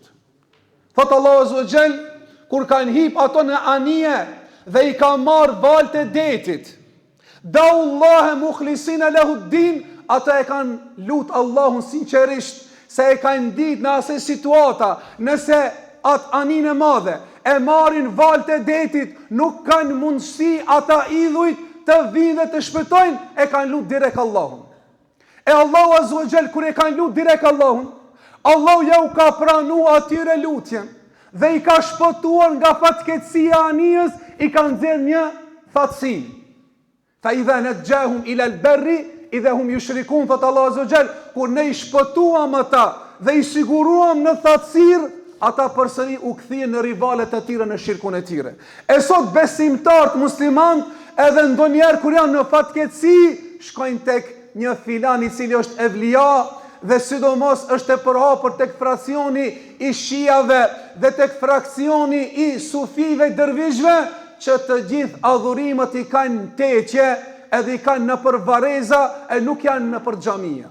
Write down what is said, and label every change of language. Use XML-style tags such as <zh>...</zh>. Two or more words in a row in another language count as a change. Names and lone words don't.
<sq>Thot Allahu</sq> <ar>عز وجل,</ar> <sq>kur kanë hip ato në anije dhe i ka marrë valët e detit,</sq> <ar>دعوا الله مخلصين له الدين,</ar> <sq>ata e kanë lut Allahun sinqerisht, se e kanë ditë në asaj situata, nëse atë aninë e madhe e marrin valët e detit, nuk kanë mundësi ata idhujt të vinë dhe të shpëtojnë, e kanë lut direkt Allahun. E Allahu</sq> <ar>عز وجل</ar> <sq>kur e kanë lut direkt Allahun, Allahu ja u ka pranu atyre lutjen. dhe i ka shpëtuar nga fatkeqësia e anijës, i ka nxjerrë një thatësi.</sq> <ar>فإذا نجاهم إلى البر إذا هم يشركون,</ar> <sq>thot Allahu</sq> <ar>عز وجل,</ar> <sq>kur ne i shpëtuam ata dhe i siguruam në thatësirë, ata përsëri u kthyen në rivalet e tyre në shirkun e tyre. E sot besimtarët musliman edhe ndonjëherë kur janë në fatkeqësi, shkojnë tek një filan i cili është evlia dhe sidomos është e përhapur tek fraksioni i shiave dhe tek fraksioni i sufive dërvishve, që të gjithë adhurimet i kanë teqe edhe i kanë në për vareza e nuk janë në për xhamia.</sq>